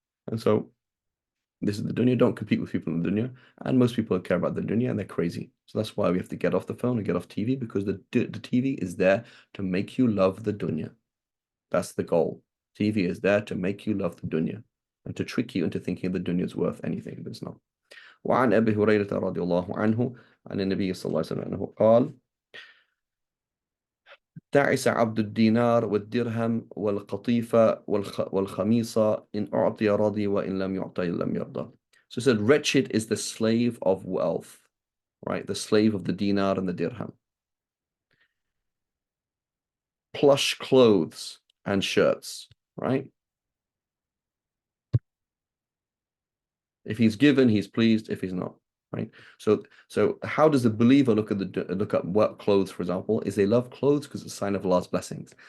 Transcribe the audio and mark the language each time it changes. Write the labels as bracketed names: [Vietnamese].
[English] And so this is the dunya. Don't compete with people in the dunya. And most people care about the dunya and they're crazy. So that's why we have to get off the phone and get off TV because the TV is there to make you love the dunya. That's the goal. TV is there to make you love the dunya and to trick you into thinking the dunya is worth anything, but it's not. [Arabic] وعن أبي هريرة رضي الله عنه عن النبي صلى الله عليه وسلم أنه قال تعس عبد الدينار والدرهم والقطيفة والخميصة إن أعطي رضي وإن لم يعطي لم يرضى. [English] So it said, wretched is the slave of wealth, right? The slave of the dinar and the dirham. Plush clothes and shirts, right? If he's given, he's pleased. If he's not, right? So how does the believer look at what clothes, for example, is they love clothes because it's a sign of Allah's blessings.